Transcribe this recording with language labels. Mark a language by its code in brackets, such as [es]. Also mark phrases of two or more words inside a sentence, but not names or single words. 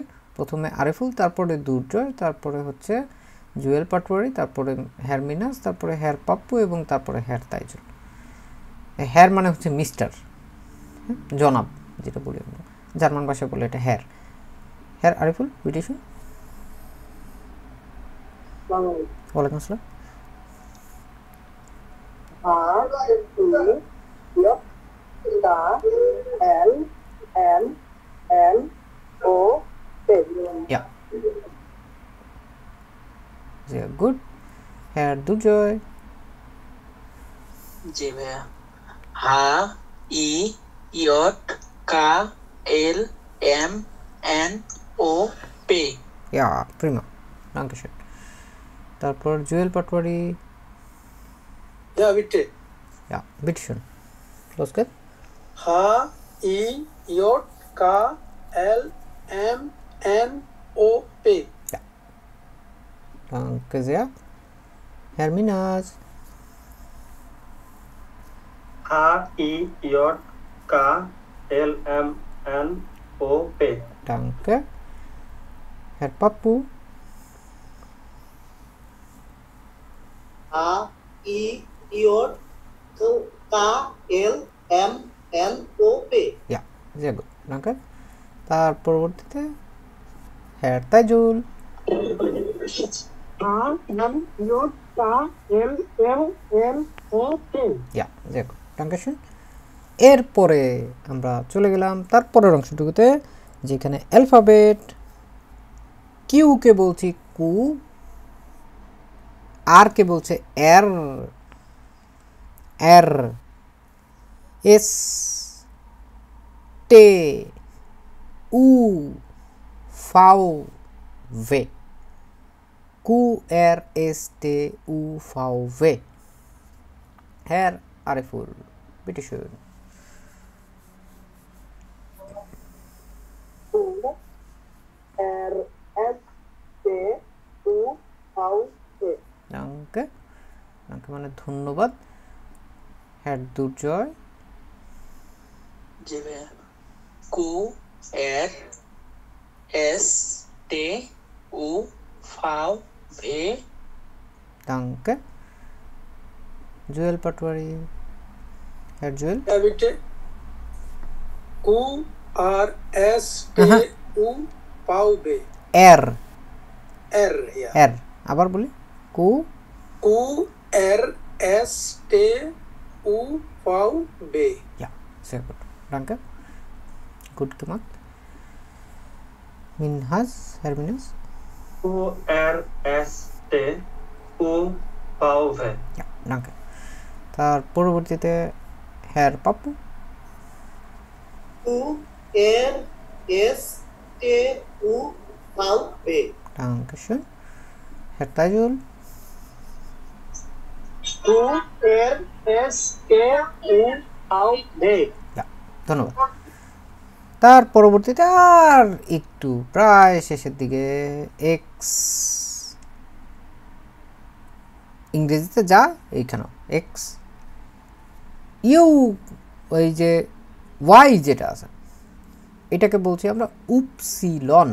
[bn] প্রথমে আরিফুল, তারপরে দুর্জয়, তারপরে হচ্ছে জুয়েল পাটোয়ারি, তারপরে হ্যারমিনাস, তারপরে হ্যার পাপ্পু এবং তারপরে হ্যার তাইজুল। হ্যার মানে হচ্ছে মিস্টার, জনাব যেটা বলি আমরা, জার্মান ভাষায় বলে এটা হ্যার। [de] Herr Ariful, bitteschön. [ar] وعليكم السلام. [en] Yeah. [de] Sehr gut. Herr Dujoy. [bn] জি ভাইয়া। [de] Ha I Jot Ka El Em En O Pe. Ja, prima. Dankeschön. [bn] তারপর জুয়েল পাটোয়ারি। [de] Ja, bitte. Ja, bitteschön. Los geht's. H I J K L M N O P. Ja. Danke sehr. Herr Minas. HIJKLMNOP. Danke. Herr Pappu. H I J K L M N O P. Ja, sehr gut. Danke. [bn] তার পরবর্তীতে হ্যার তাইজুল। [de] Ja, sehr gut. Dankeschön. [bn] এরপরে আমরা চলে গেলাম তারপরের অংশটুকুতে, যেখানে অ্যালফাবেট। কিউ কে বলছি কু, আর কে বলছে [de] Er, Er, Es Te U Fau Ve, Ku Er Es Te U Fau Ve. [bn] হ্যার আরিফুল, [de] bitteschön. R S T U V E. Danke. Danke [bn] মানে ধন্যবাদ। হ্যার দুর্জয়। জি ভাইয়া। [de] Ku Er Es Te U Fau Ve. Danke. জুয়েল পাটোয়ারি। [bn] হ্যার জুয়েল। [de] Ja, bitte. Q R S T U V B. এর, R, ja. [bn] এর, আবার বলি কু [de] Q R S T U V B. Ja, sehr gut. Danke. Gut gemacht. Minhas, Herr Minhas. QRSTUV. Ja, danke. [bn] তার পরবর্তীতে হ্যার পাপ্পু। [de] Q R S T U V B. Dankeschön. Herr তাইজুল। Q R S T U V B. Ja, [bn] ধন্যবাদ। তার পরবর্তীতে আর একটু প্রায় শেষের দিকে এক্স, ইংরেজিতে যা এইখানেও এক্স, ইউ, ওই যে ওয়াই যেটা আছে এটাকে বলছি আমরা উপসিলন।